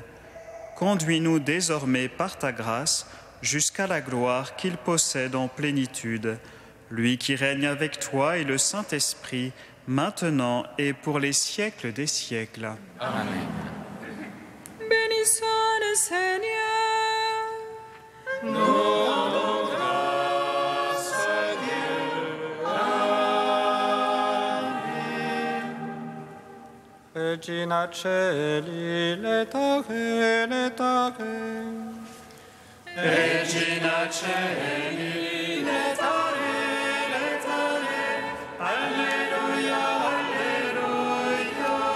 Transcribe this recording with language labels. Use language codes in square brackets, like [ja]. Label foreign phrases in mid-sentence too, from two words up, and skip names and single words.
[fr] Conduis-nous désormais par ta grâce jusqu'à la gloire qu'il possède en plénitude, lui qui règne avec toi et le Saint-Esprit, maintenant et pour les siècles des siècles. Amen. Béni soit le Seigneur. Nous rendons grâce à Dieu. Amen. [la] Regina Celi, letare, letare. Regina Celi, letare, alleluia, alleluia.